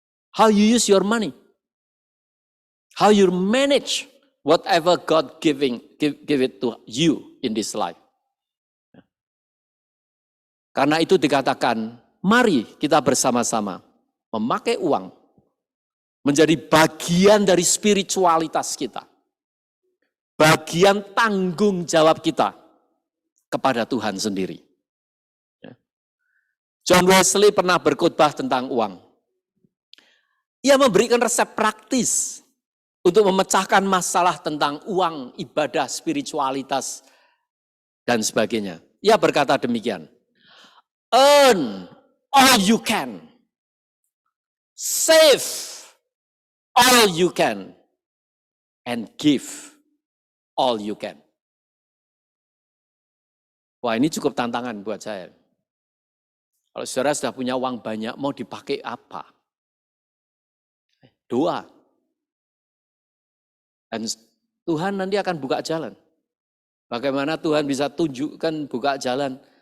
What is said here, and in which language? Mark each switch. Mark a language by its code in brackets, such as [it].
[en] How you use your money, how you manage whatever God give it to you in this life. [id] Karena itu dikatakan, mari kita bersama-sama memakai uang menjadi bagian dari spiritualitas kita. Bagian tanggung jawab kita kepada Tuhan sendiri. John Wesley pernah berkhotbah tentang uang. Ia memberikan resep praktis untuk memecahkan masalah tentang uang, ibadah, spiritualitas, dan sebagainya. Ia berkata demikian, [en] earn all you can, save all you can, and give all you can. [id] Wah, ini cukup tantangan buat saya. Kalau saudara sudah punya uang banyak, mau dipakai apa? Doa. Dan Tuhan nanti akan buka jalan. Bagaimana Tuhan bisa tunjukkan buka jalan?